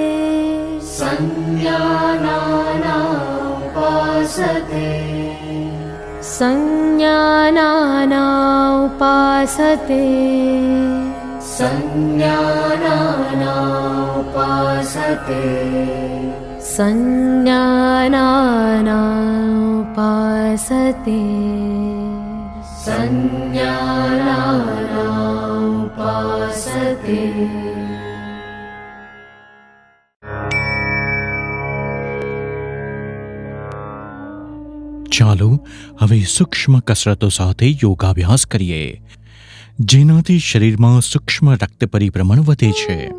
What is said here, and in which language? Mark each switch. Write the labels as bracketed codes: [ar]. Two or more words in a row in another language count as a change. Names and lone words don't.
[sa] संज्ञानाना उपासते संज्ञानाना उपासते संज्ञानाना उपासते संज्ञानाना उपासते संज्ञानाना उपासते। [gu] ચાલો હવે સૂક્ષ્મ કસરતો સાથે યોગાભ્યાસ કરીએ, જેનાથી શરીરમાં સૂક્ષ્મ રક્ત પરિભ્રમણ વધે છે.